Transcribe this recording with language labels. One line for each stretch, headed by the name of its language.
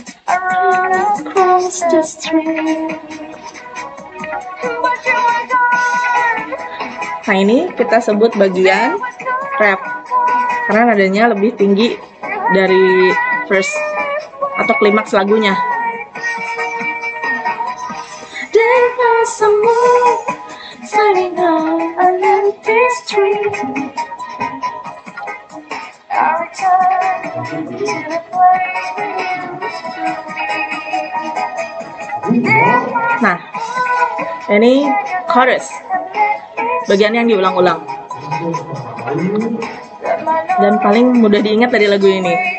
English: I run across the street, but you were gone.
Indonesian: Nah, ini kita sebut bagian rap karena nadanya lebih tinggi dari verse atau klimaks lagunya.
English: Denpasar Moon, sailing on an empty street. I return to the place we used to be.
Indonesian: Nah, ini chorus, bagian yang diulang-ulang dan paling mudah diingat dari lagu ini.